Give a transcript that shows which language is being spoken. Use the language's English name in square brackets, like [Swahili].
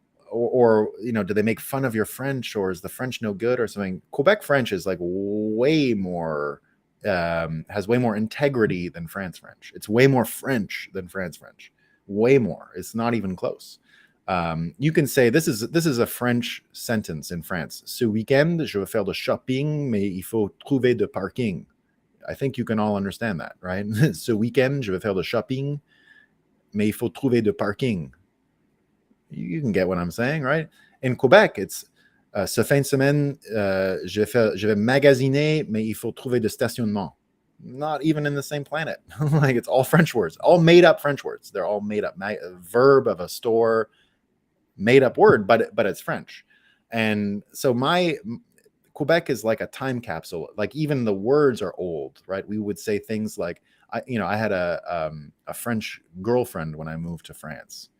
[English] Or do they make fun of your French, or is the French no good or something? Quebec French is like way more, has way more integrity than France French. It's way more French than France French. Way more. It's not even close. You can say this is a French sentence in France. [French] Ce week-end, je vais faire de shopping, mais il faut trouver de parking. [English] I think you can all understand that, right? [French] Ce week-end, je vais faire de shopping, mais il faut trouver de parking. [English] You can get what I'm saying, right? In Quebec, it's [French] ce fin de semaine, je vais magasiner, mais il faut trouver de stationnement. [English] Not even in the same planet. Like, it's all French words, all made up French words. They're all made up. Verb of a store, made up word, but it's French. And so Quebec is like a time capsule. Like, even the words are old, right? We would say things like, I had a French girlfriend when I moved to France.